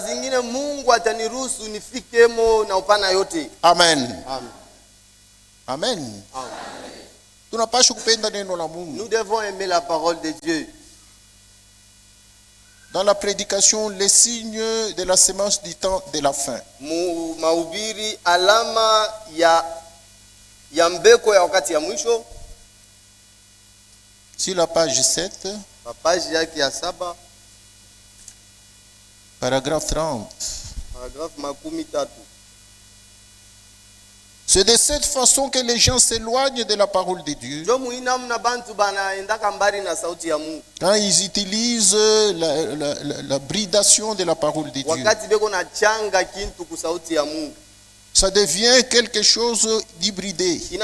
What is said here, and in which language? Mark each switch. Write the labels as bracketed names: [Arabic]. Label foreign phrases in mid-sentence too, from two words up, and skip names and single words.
[French] Amen. Amen. Nous devons aimer la parole de Dieu. Dans la prédication, les signes de la sémence du temps de la fin. [Swahili] Mahubiri alama ya mbeko ya wakati ya mwisho. [French] Sur la page 7. [Swahili] Page yake ya 7. [French] Paragraphe 30. Paragraphe 30. C'est de cette façon que les gens s'éloignent de la parole de Dieu. Quand ils utilisent la bridation de la parole de Dieu, ça devient quelque chose d'hybridé.